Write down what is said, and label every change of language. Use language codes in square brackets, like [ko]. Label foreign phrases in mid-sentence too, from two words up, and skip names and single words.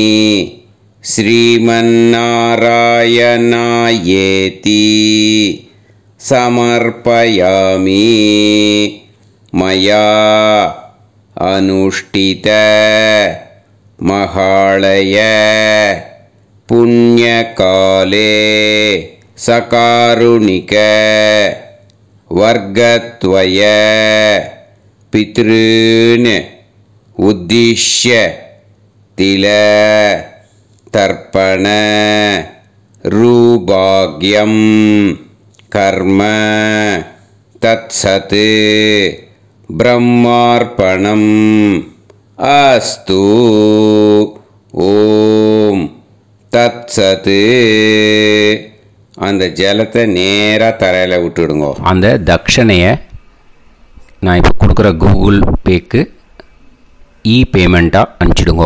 [sa] श्रीमन्नारायणायेति समर्पयामि मया अनुष्ठित महालय पुण्यकाले सकारुणिक वर्गत्वय पितॄन् उद्दिश्य तिल तर्पण रूभाग्यं कर्म तत्सत् ब्रह्मार्पणम् अस्तु. ओं तत्सत्. [ta] அந்த ஜலத்தை நேராக தரையில் விட்டுடுங்க. அந்த தட்சணையை நான் இப்போ கொடுக்குற கூகுள் பேக்கு பேமெண்ட்டாக அனுப்பிச்சிடுங்க.